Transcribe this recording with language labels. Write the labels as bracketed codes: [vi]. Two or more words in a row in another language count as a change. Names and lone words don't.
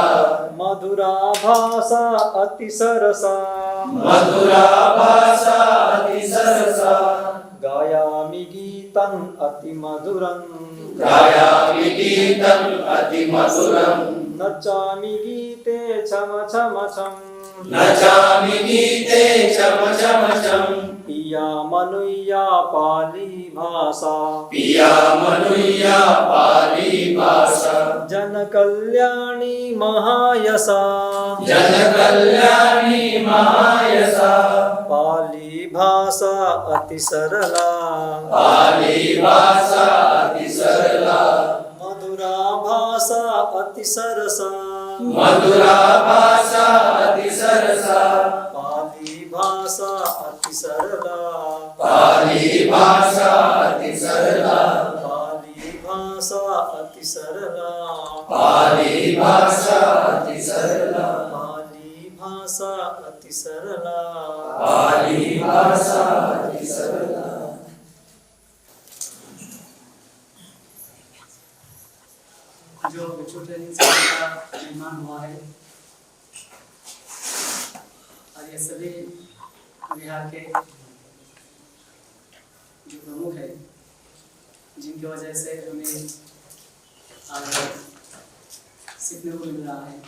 [pi] मधुरा भाषा अति सरसा, मधुरा भाषा अति सरसा, गायामि गीतम् अति मधुरम्, गायामि गीतम् अति मधुरम्, नचामि गीते छम छम छम, नचामि गीते छम छम छम, पिया मनुष्या पाली भाषा, पिया मनुष्या पाली भाषा, जन कल्याणी महायशा, जन कल्याणी महायशा, पाली भाषा अति सरला, पाली भाषा अति सरला, मधुरा भाषा अति सरसा, मधुरा भाषा अति सरसा, पाली भाषा अति सरला, पाली भाषा अति सरला, पाली भाषा अति सरला, पाली भाषा अति सरला, पाली भाषा अति सरला, पाली भाषा अति सरला। [hi] जो भिक्षु [en] training center [hi] का निर्माण हुआ है और ये सभी बिहार के जो प्रमुख है जिनकी वजह से हमें आज सीखने को मिल रहा है।